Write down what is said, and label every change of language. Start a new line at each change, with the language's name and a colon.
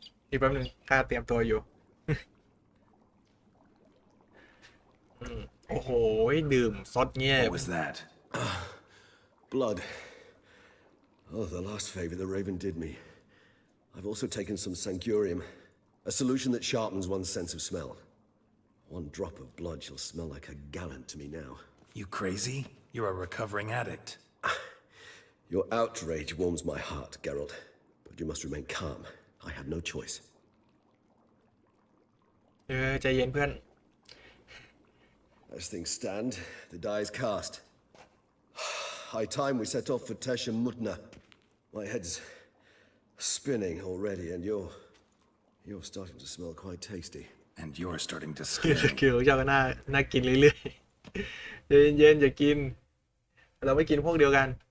Thai: อีกแป๊บนึงข้าเตรียมตัวอยู่ โอ้โหดื่มซดเงี้ย
English: What was that? Blood. Oh, the last favor the Raven did me. I've also taken some Sancurium, a solution that sharpens one's sense of smell. One drop of blood shall smell like a gallon to me now. You crazy? You're a recovering addict. Your outrage warms my heart, Geralt, but you must remain calm. I had no choice.
Thai: ใจเย็นเพื่อน
English: As things stand, the die is cast. High time we set off for Tesha Mudna. My head's spinning already, and You're starting to smell quite tasty. And you're starting to
Thai: คือ
English: scare me.
Thai: คือเจ้าก็น่ากินเรื่อยๆเย็นๆอย่ากินเราไม่กินพวกเดียวกัน